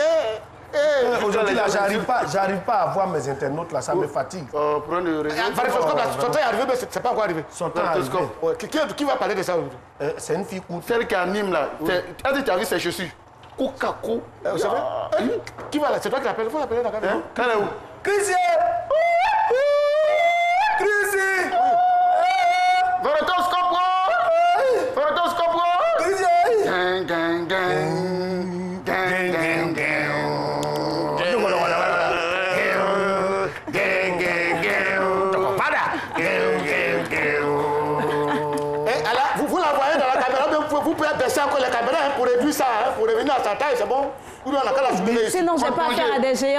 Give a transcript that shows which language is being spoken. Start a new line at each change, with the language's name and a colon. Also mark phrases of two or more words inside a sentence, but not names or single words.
French: Aujourd'hui, là, j'arrive pas à voir mes internautes, là, ça me fatigue. Prends le réseau. Son temps est arrivé, mais c'est pas encore arrivé. Son temps est arrivé. Qui va parler de ça aujourd'hui? C'est une fille courte. Celle qui anime, là. Est-ce que tu as vu ses chaussures? Coca-Cola. Vous savez? Qui va là? C'est toi qui l'appelles? Il faut l'appeler dans la caméra. Quand est où? Chrissy! Chrissy! Vorotoscope! Vorotoscope! Chrissy!
English: Gang, gang, gang. Gang, gang, gang.
French: Vous la voyez dans la caméra, vous pouvez baisser encore la caméra pour réduire ça, pour revenir à sa taille, c'est bon? Sinon, je n'ai pas affaire à des géants.